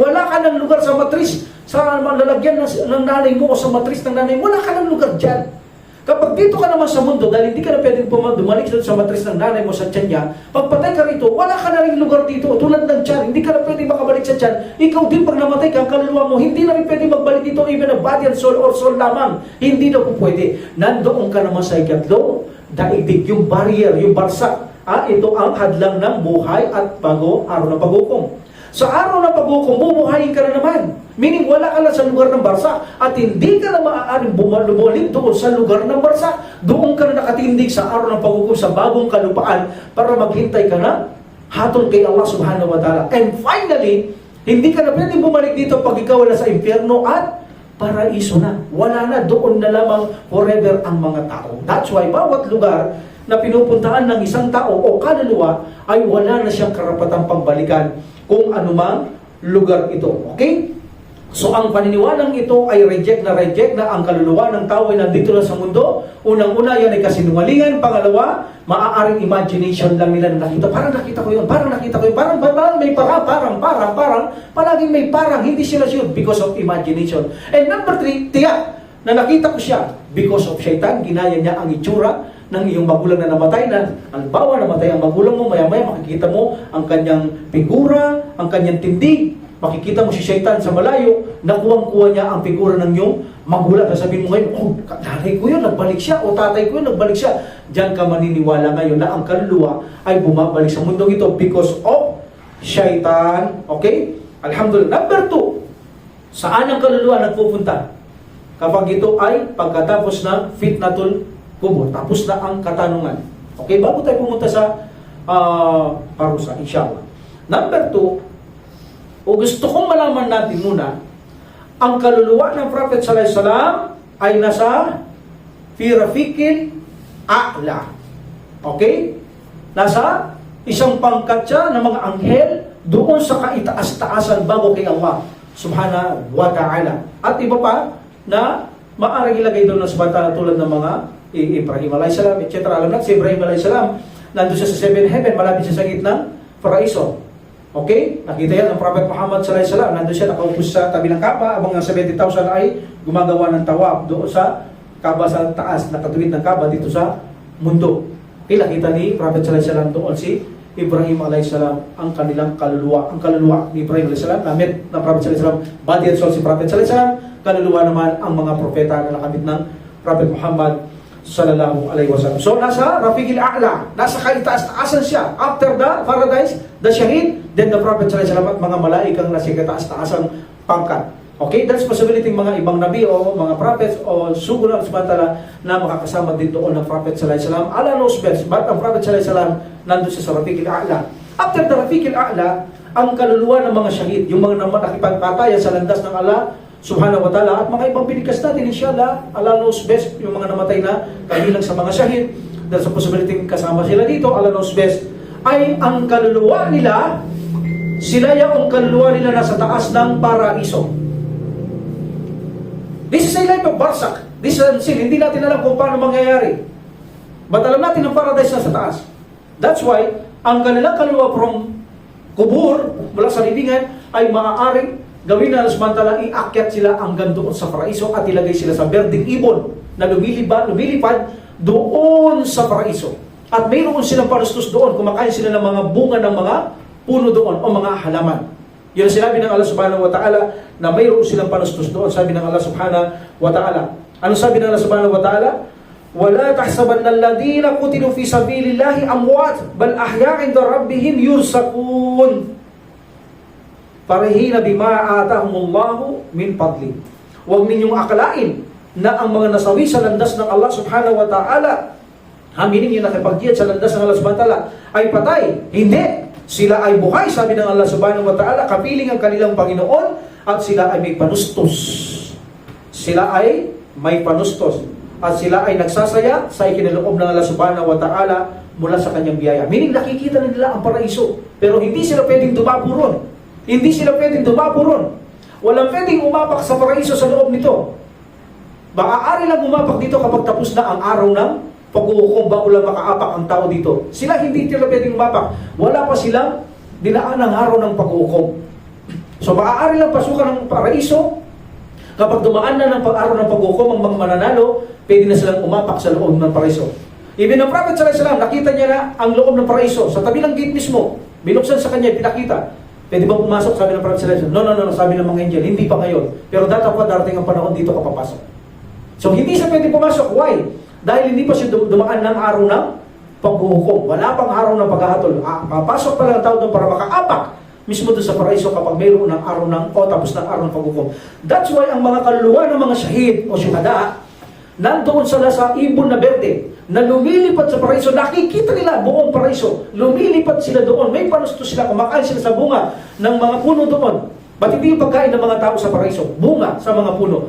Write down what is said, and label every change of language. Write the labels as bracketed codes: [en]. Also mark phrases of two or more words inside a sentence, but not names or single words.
[tl] Wala ka ng lugar sa matris, sa lalagyan ng nanay mo o sa matris ng nanay mo. Wala ka ng lugar dyan. Kapag dito ka naman sa mundo, dahil hindi ka na pwedeng bumalik sa matris ng nanay mo sa tiyan niya, pagpatay ka rito, wala ka na rin lugar dito. Tulad ng tiyan, hindi ka na pwedeng makabalik sa tiyan. Ikaw din pag namatay ka, ang kaluluwa mo, hindi na rin pwedeng magbalik dito, [en] even a body and soul or soul lamang. [tl] Hindi na po pwede. Nandoon ka naman sa ikatlong daigdig, yung barrier, yung barsak. Ito ang hadlang ng buhay at araw ng paghukom. Sa araw ng paghukom, bumuhayin ka na naman. Meaning, wala ka na sa lugar ng barsak at hindi ka na maaaring bumalik doon sa lugar ng barsak. Doon ka na nakatindig sa araw ng paghukom sa bagong kalupaan para maghintay ka na hatol kay [ar] الله سبحانه وتعالى. [en] And finally, [tl] hindi ka na pwedeng bumalik dito pag ikaw wala sa impyerno at paraiso na. Wala na, doon na lamang forever ang mga tao. [en] That's why [tl] bawat lugar na pinupuntahan ng isang tao o kaluluwa ay wala na siyang karapatang pagbalikan kung anumang lugar ito. Okay? So ang paniniwalang ito ay reject na ang kaluluwa ng tao ay nandito na sa mundo. Unang-una yan ay kasinungalingan. Pangalawa, maaaring imagination lang nila na nakita. Parang nakita ko yun, parang may parang, palaging may parang, hindi sila sure [en] because of imagination. And number 3, [tl] tiyak na nakita ko siya [en] because of shaitan. [tl] Ginaya niya ang itsura ng iyong magulang na namatay na. Halimbawa, namatay ang magulang mo, maya-maya makikita mo ang kanyang figura, ang kanyang tindig. Makikita mo si Shaitan sa malayo, nakuwang-kuha niya ang figura ng iyong magulang. Sasabihin mo ngayon, oh, nanay ko yun, nagbalik siya, o tatay ko yun, nagbalik siya. Diyan ka maniniwala ngayon na ang kaluluwa ay bumabalik sa mundong ito [en] because of Shaitan. [tl] Okay? Alhamdulillah. [en] Number 2, [tl] saan ang kaluluwa nagpupunta? Kapag ito ay pagkatapos ng [ar] فتنة القبر, [tl] tapos na ang katanungan. Okay? Bago tayo pumunta sa parusa, inshallah. Number 2, o gusto kong malaman natin muna, ang kaluluwa ng Prophet [ar] صلى الله عليه وسلم [tl] ay nasa [ar] في الرفيق الأعلى. [tl] Okay? Nasa isang pangkat siya ng mga anghel doon sa kaitaas-taasan bago kay [ar] الله سبحانه وتعالى. [tl] At iba pa na maaaring ilagay doon ng sabantala tulad ng mga Ibrahim [ar] عليه السلام, [tl] etc. Alam natin si Ibrahim [ar] عليه السلام, [tl] nandun siya sa [en] 7th heaven, [tl] malapit siya sa gitna ng paraiso. Okay? Nakita yan ng Prophet Muhammad [ar] صلى الله عليه وسلم. [tl] Nandun siya nakaupo sa tabi ng Kaaba habang ang 70,000 ay gumagawa ng tawaf doon sa Kaaba sa taas, nakatuwid ng Kaaba dito sa mundo. Nakita ni Prophet [ar] صلى الله عليه وسلم [tl] doon si Ibrahim [ar] عليه السلام, [tl] ang kanilang kaluluwa. Ang kaluluwa ni Ibrahim [ar] عليه السلام, [tl] namit ng Prophet [ar] صلى الله عليه وسلم, [en] body and soul [tl] si Prophet [ar] صلى الله عليه وسلم, [tl] kaluluwa naman ang mga propeta na nakamit ng Prophet Muhammad [ar] صلى الله عليه وسلم. [tl] So nasa [ar] الرفيق الأعلى, [tl] nasa kaitaas-taasan siya. [en] After the paradise, the shahid, then the Prophet [ar] صلى الله عليه وسلم [tl] at mga malaikang nasa kaitaas-taasang pangkat. [en] Okay, that's possibility [tl] mga ibang nabi o mga prophets o sugo ng samantala na makakasama din doon ng Prophet [ar] صلى الله عليه وسلم. [en] Allah knows best, but [tl] ang Prophet [ar] صلى الله عليه وسلم [tl] nandun siya sa [ar] الرفيق الأعلى. [en] After the [ar] الرفيق الأعلى, [tl] ang kaluluwa ng mga shahid, yung mga nakipagpatayan sa landas ng [ar] الله سبحانه وتعالى, [tl] at mga ibang binigkas natin, inshallah, [en] Allah knows best, [tl] yung mga namatay na kabilang sa mga shahid, dahil sa possibility kasama sila dito, [en] Allah knows best, [tl] ay ang kaluluwa nila, sila yung kaluluwa nila nasa taas ng paraiso. [en] This is a life of barsak. This is unseen. [tl] Hindi natin alam kung paano mangyayari. But alam natin ang paradise na sa taas. [en] That's why, [tl] ang kanilang kaluluwa from kubur, mula sa libingan, ay maaaring gawin na samantala iakyat sila hanggang doon sa paraiso at ilagay sila sa berdeng ibon na lumilipad doon sa paraiso. At mayroon silang panustos doon, kumakain sila ng mga bunga ng mga puno doon o mga halaman. Yun ang sinabi ng [ar] الله سبحانه وتعالى [tl] na mayroon silang panustos doon. Sabi ng [ar] الله سبحانه وتعالى. [tl] Ano sabi ng [ar] الله سبحانه وتعالى? وَلَا تَحْسَبَنَّ الَّذِينَ قُتِلُوا فِي سَبِيلِ اللَّهِ أَمْوَاتٍ بَلْ أَحْيَاءٌ عِندَ رَبِّهِمْ يُرْزَقُونَ. فرحين بما آتاهم الله من فضله. [tl] Huwag ninyong akalain na ang mga nasawi sa landas ng [ar] الله سبحانه وتعالى, [tl] meaning yung nakipagkiyat sa landas ng [ar] الله سبحانه وتعالى, [tl] ay patay. Hindi. Sila ay buhay, sabi ng [ar] الله سبحانه وتعالى, [tl] kapiling ang kanilang Panginoon, at sila ay may panustos. Sila ay may panustos. At sila ay nagsasaya sa ikinaloob ng [ar] الله سبحانه وتعالى [tl] mula sa kanyang biyaya. Meaning nakikita nila ang paraiso. Pero hindi sila pwedeng dumapo ron. Hindi sila pwedeng dumapo ron. Walang pwedeng umapak sa paraiso sa loob nito. Maaari lang umapak dito kapag tapos na ang araw ng pag-uukom bago lang makaapak ang tao dito. Sila hindi sila pwedeng umapak. Wala pa silang dinaan ng araw ng pag-uukom. So maaari lang pasukan ng paraiso. Kapag dumaan na ng araw ng pag-uukom ang mga mananalo, pwede na silang umapak sa loob ng paraiso. Even ang Prophet [ar] صلى الله عليه وسلم, [tl] nakita niya na ang loob ng paraiso. Sa tabi ng gate mismo, binuksan sa kanya, pinakita. Pwede ba pumasok? Sabi ng Prophet [ar] صلى الله عليه وسلم. [tl] No, sabi ng mga angel, hindi pa ngayon. Pero darating ang panahon dito ka papasok. So hindi siya pwede pumasok. Why? Dahil hindi pa siya dumaan ng araw ng paghuhukom. Wala pang araw ng paghahatol. Papasok pa lang ang tao doon para makaapak mismo doon sa paraiso kapag mayroon ng araw ng o tapos ng araw ng paghuhukom. That's why ang mga kaluluwa ng mga shahid o syuhada nandoon sila sa ibon na berde na lumilipat sa paraiso. Nakikita nila buong paraiso. Lumilipat sila doon. May panusto sila. Kumakain sila sa bunga ng mga puno doon. Ba't hindi yung pagkain ng mga tao sa paraiso? Bunga sa mga puno.